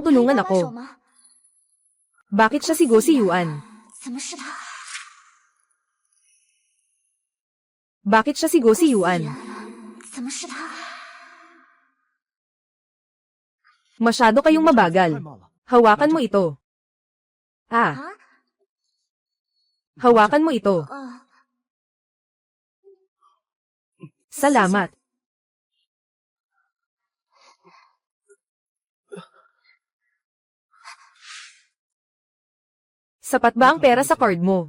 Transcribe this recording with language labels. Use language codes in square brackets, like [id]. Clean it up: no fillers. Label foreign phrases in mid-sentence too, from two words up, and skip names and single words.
[zh] 可以 [tl] tulungan [zh] 搭把手 [tl] ako? [zh] 吗？ [tl] Bakit siya sigo si Yuan? [zh] 怎么是他？ [tl] Bakit siya sigo si Yuan? [zh] 怎么是他？ [tl] Masyado kayong [zh] 太 [tl] mabagal. [zh] 慢了。 [tl] Hawakan mo ito. [zh] 啊？ [tl] Hawakan mo ito. Salamat. Sapat ba ang pera sa card mo?